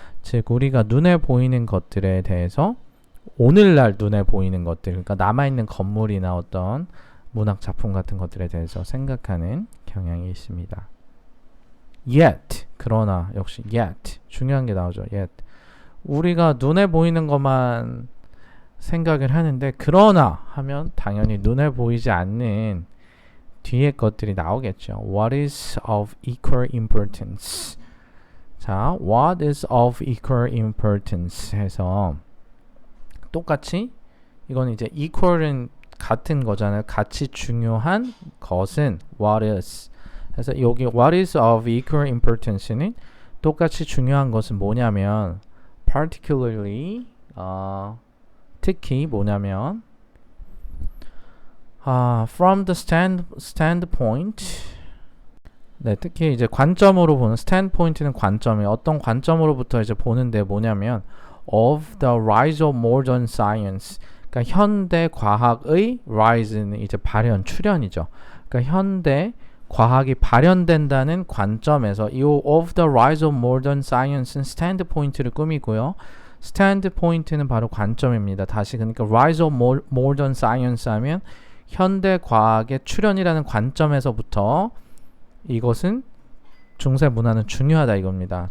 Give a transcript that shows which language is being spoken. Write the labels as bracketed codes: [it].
[ko] 즉 우리가 눈에 보이는 것들에 대해서 오늘날 눈에 보이는 것들, 그러니까 남아있는 건물이나 어떤 문학 작품 같은 것들에 대해서 생각하는 경향이 있습니다. Yet, 그러나 역시 yet, 중요한 게 나오죠. Yet, 우리가 눈에 보이는 것만 생각을 하는데 그러나 하면 당연히 눈에 보이지 않는 뒤에 것들이 나오겠죠. [en] What is of equal importance? [ko] 자, [en] what is of equal importance [ko] 해서 똑같이 이건 이제 equal은 같은 거잖아요. 같이 중요한 것은 [en] what is. [ko] 그래서 여기 [en] what is of equal importance [ko] 는 똑같이 중요한 것은 뭐냐면 particularly 특히 뭐냐면 [en] from the standpoint, [ko] 네, 특히 이제 관점으로 보는 standpoint는 관점이에요. 어떤 관점으로부터 이제 보는데 뭐냐면 [en] of the rise of modern science. [ko] 그러니까 현대 과학의 rise는 이제 발현, 출현이죠. 그러니까 현대 과학이 발현된다는 관점에서 이 [en] of the rise of modern science [ko] 는 standpoint를 꾸미고요. standpoint는 바로 관점입니다. 다시 그러니까 [en] rise of modern science [ko] 하면 현대 과학의 출현이라는 관점에서부터 이것은 중세 문화는 중요하다 이겁니다.